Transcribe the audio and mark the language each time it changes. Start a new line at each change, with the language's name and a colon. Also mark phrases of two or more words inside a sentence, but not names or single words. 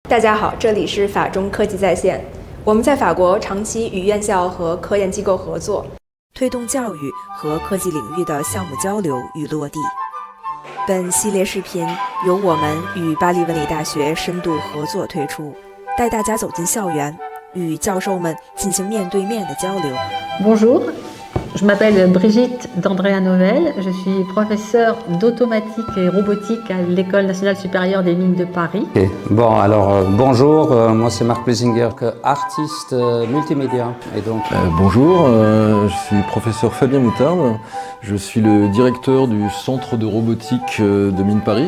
Chinese: 大家好，这里是法中科技在线。我们在法国长期与院校和科研机构合作，推动教育和科技领域的项目交流与落地。本系列视频由我们与巴黎文理大学深度合作推出，带大家走进校园，与教授们进行面对面的交流。
French: Bonjour, je m'appelle Brigitte d'Andrea Novelle, je suis professeure d'automatique et robotique à l'École nationale supérieure des mines de Paris. Okay. Bon, alors bonjour, moi c'est Marc Plesinger, artiste multimédia. Et donc, bonjour, je suis professeur Fabien Moutarde, je suis le directeur du centre de robotique de Mines Paris.